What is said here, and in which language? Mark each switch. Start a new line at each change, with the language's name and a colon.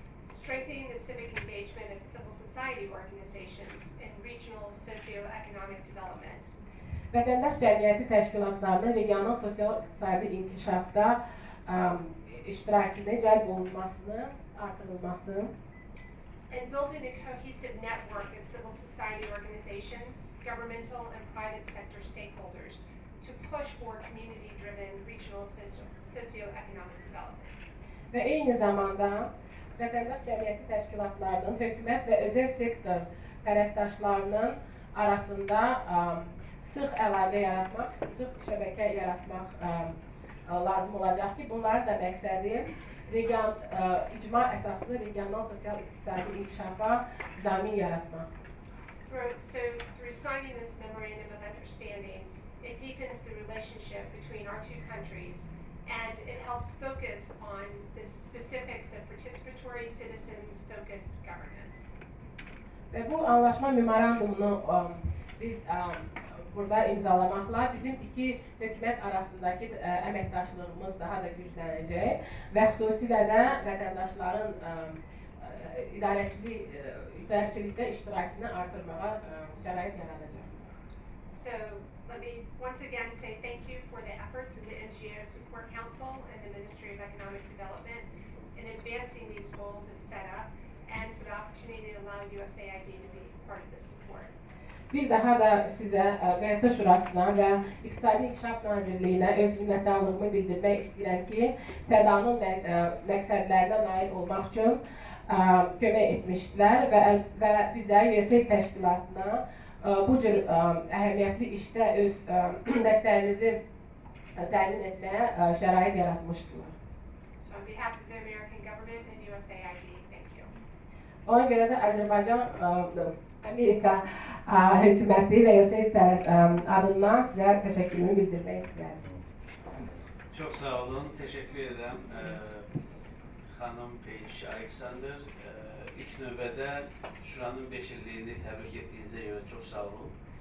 English: Strengthening the civic engagement of civil society organizations in regional socio-economic development.
Azerbaijani: Vətəndaş cəmiyyəti təşkilatlarının regional sosial-iqtisadi inkişafda iştirakını cəlb olunmasını artırılması.
English: And building a cohesive network of civil society organizations, governmental and private sector stakeholders to push for community-driven regional socio-economic development.
Azerbaijani: Və eyni zamanda vətəndaş cəmiyyəti təşkilatlarının, hökumət və özəl sektor tərəfdaşlarının arasında sıx əlaqə yaratmaq, sıx şəbəkə yaratmaq lazım olacaq ki, bunların da məqsədi icma əsaslı regional sosial-iqtisadi inkişafa zamin yaratmaq.
English: So through signing this memorandum of understanding, it deepens the relationship between our two countries and it helps focus on the specifics of participatory, citizen-focused governance.
Azerbaijani: Və bu anlaşma memorandumunu biz burada imzalamaqla bizim iki hökumət arasındakı əməkdaşlığımız daha da güclənəcək və xüsusilə də vətəndaşların idarəçilikdə iştirakını artırmağa şərait yaradacaq.
English: So let me once again say thank you for the efforts of the NGO Support Council and the Ministry of Economic Development in advancing these goals of SEDA and for the opportunity to allow USAID to be part of this support.
Azerbaijani: Bir daha da sizə QHT Şurasına və İqtisadi İnkişaf Nazirliyinə öz minnətdarlığımı bildirmək istəyirəm ki, SEDA-nın məqsədlərinə nail olmaq üçün kömək etmişdilər və bizə USAID təşkilatına bu cür əhəmiyyətli işdə öz dəstəyimizi təmin etməyə şərait yaratmışdılar.
English: So on behalf of the American government and USAID, thank you.
Azerbaijani: Ona görə də Azərbaycan, Amerika hökuməti və USAID adından sizə təşəkkürümü bildirmək istəyirəm. Çox sağ olun, təşəkkür edirəm xanım Peyci Alexander. İlk növbədə Şuranın 5 illiyini təbrik etdiyinizə görə çox sağ olun.